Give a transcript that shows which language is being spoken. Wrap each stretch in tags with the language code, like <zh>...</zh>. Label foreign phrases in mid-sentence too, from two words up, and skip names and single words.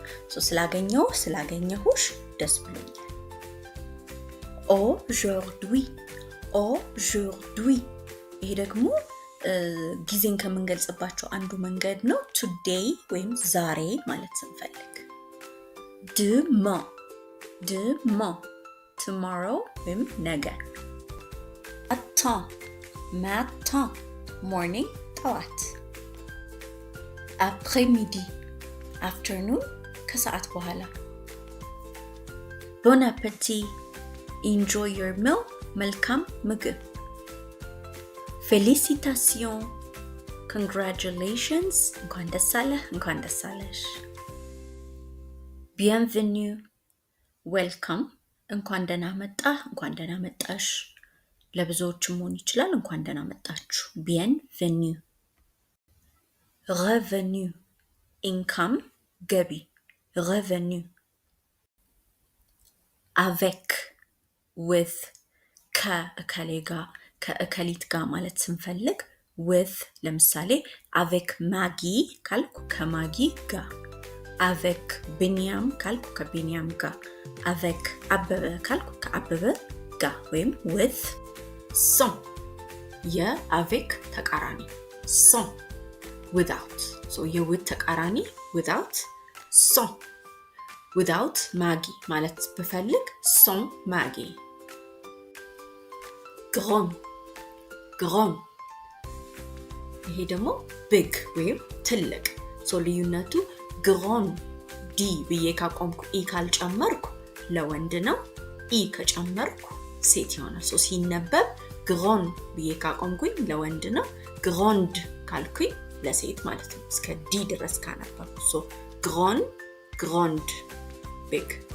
<am>ስላገኘሁሽ ደስ ብሎኛል። aujourd'hui, ይሄ ደግሞ ጊዜን ከምንገልጽባቸው አንዱ መንገድ ነው። today ወይም ዛሬ ማለት ስንፈልግ demain, tomorrow ወይም ነገ። matin, morning ጠዋት። après-midi, afternoon ከሰዓት በኋላ።</am> <fr>bon appétit,</fr> <en>enjoy your meal,</en> <am>መልካም ምግብ። félicitations, congratulations, እንኳን ደስ አለህ፣ እንኳን ደስ አለሽ። bienvenue, welcome, እንኳን ደህና መጣህ፣ እንኳን ደህና መጣሽ። ለብዙዎችም መሆን ይችላል። እንኳን ደህና መጣችሁ። bienvenue. revenu, income, ገቢ። revenu. avec, with, ከእከሌ ጋር ከእከሊት ጋር ማለት ስንፈልግ with ለምሳሌ avec ማጊ ካልኩ ከማጊ ጋር፣ avec ቢኒያም ካልኩ ከቢኒያም ጋር፣ avec አበበ ካልኩ ከአበበ ጋር ወይም with sans የአቬክ ተቃራኒ sans without የውት ተቃራኒ without sans without ማጊ ማለት ብፈልግ sans ማጊ grand ይሄ ደግሞ big ወይም ትልቅ ልዩነቱ grand ዲ ብዬ ካቆምኩ ኢ ካልጨመርኩ ለወንድ ነው ኢ ከጨመርኩ ሴት ይሆናል ሶ ሲነበብ ግሮን ብዬ ካቆምኩኝ ለወንድ ነው ግሮንድ ካልኩኝ ለሴት ማለት ነው እስከ ዲ ድረስ ካነበብኩ ሶ ግሮን ግሮንድ ቢግ</am>